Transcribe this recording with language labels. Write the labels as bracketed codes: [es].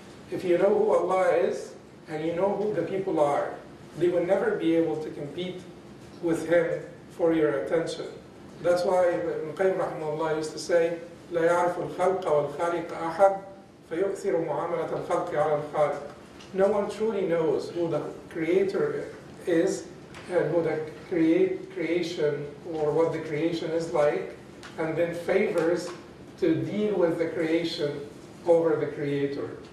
[en] If you know who Allah is and you know who the people are, they will never be able to compete with Him for your attention. That's why Ibn Qayyim rahimahullah used to say, [ar] لَا يَعْرِفُ الْخَلْقَ وَالْخَالِقَ أَحَدْ فَيُؤْثِرُ مُعَامَلَةَ الْخَلْقِ عَلَى الْخَالِقِ. [en] No one truly knows who the Creator is and who the creation or what the creation is like, and then favors to deal with the creation over the Creator.